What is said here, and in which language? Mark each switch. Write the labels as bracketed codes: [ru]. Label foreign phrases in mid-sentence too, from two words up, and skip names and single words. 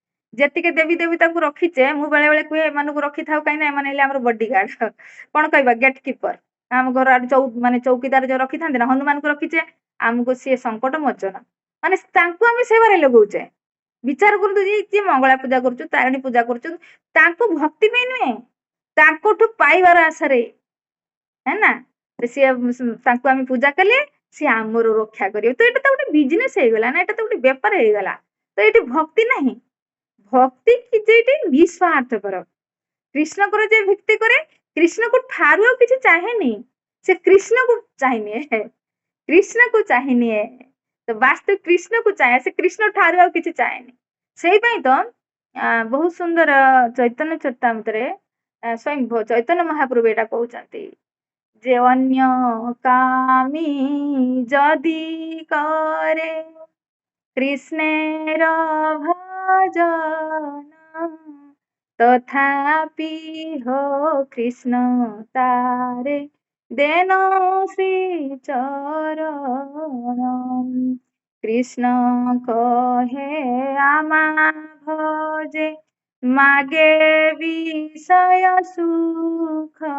[or] ଯେତିକି ଦେବୀ ଦେବୀତା କୁ ରଖିଛେ ମୁଁ ବେଳେ ବେଳେ କୁହେ ଏମାନଙ୍କୁ ରଖିଥାଉ କାହିଁକି ନା ଏମାନେ ହେଲେ ଆମର ବଡିଗାର୍ଡ କଣ କହିବା [en] gate keeper [or] ଆମ ଘର ଆଡେ ମାନେ ଚୌକିଦାର ଯୋଉ ରଖିଥାନ୍ତି ନା ହନୁମାନଙ୍କୁ ରଖିଛେ ଆମକୁ ସିଏ ସଙ୍କଟ ମୋଚନ ମାନେ ତାଙ୍କୁ ଆମେ ସେବାରେ ଲଗଉଛେ ବିଚାର କରନ୍ତୁ ଯିଏ ମଙ୍ଗଳା ପୂଜା କରୁଛୁ ତାରିଣୀ ପୂଜା କରୁଛୁ ତାଙ୍କୁ ଭକ୍ତି ପାଇଁ ନୁହେଁ ତାଙ୍କଠୁ ପାଇବାର ଆଶାରେ [hi] है ना [or] ସିଏ ତାଙ୍କୁ ଆମେ ପୂଜା କଲେ ସିଏ ଆମର ରକ୍ଷା କରିବେ ତ ଏଇଟା ତ ଗୋଟେ ବିଜନେସ ହେଇଗଲା ନା ଏଇଟା ତ ଗୋଟେ ବେପାର ହେଇଗଲା ତ ଏଇଠି ଭକ୍ତି ନାହିଁ ଭକ୍ତି କି ଯେଠି ନିସ୍ୱାର୍ଥପର କୃଷ୍ଣଙ୍କର ଯେ ଭକ୍ତି କରେ କୃଷ୍ଣକୁ ଠାରୁ ଆଉ କିଛି ଚାହେଁନି ସେ କୃଷ୍ଣକୁ ଚାହିଁନିଏ କୃଷ୍ଣକୁ ଚାହିଁନିଏ ତ ବାସ୍ତୁ କୃଷ୍ଣକୁ ଚାହେଁ ସେ କୃଷ୍ଣ ଠାରୁ ଆଉ କିଛି ଚାହେଁନି ସେଇ ପାଇଁ ତ ବହୁତ ସୁନ୍ଦର ଚୈତନ୍ୟ ଚରିତାମୃତରେ ସ୍ୱୟଂ ଚୈତନ୍ୟ ମହାପ୍ରଭୁ ଏଇଟା କହୁଛନ୍ତି ଯେ ଅନ୍ୟ କାମୀ ଯଦି କରେ [bn] কৃষ্ণের ভজন তথাপি হো কৃষ্ণ তারে দেন শ্রী চরণ কৃষ্ণ কহে আমা ভজে মাগে বিষয় সুখ